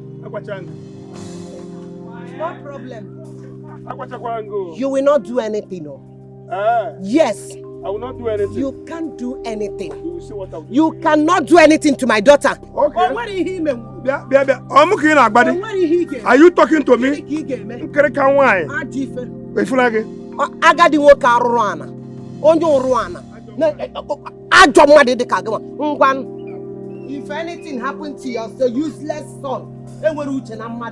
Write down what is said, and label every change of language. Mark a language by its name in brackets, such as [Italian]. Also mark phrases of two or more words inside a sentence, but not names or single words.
[English] No problem. You will not do anything, no? Yes. I will not do anything. You can't do anything. You will see what I will do. You cannot do anything to my daughter. Okay. Are you talking to me? [Igbo] Agadi nwoke arụrụ ana. Onye ụrụ ana. Ajọ mmadụ dị ka gị. Ngwan. [English] If anything happens to your useless son, [Igbo] enwere uche na mmadụ.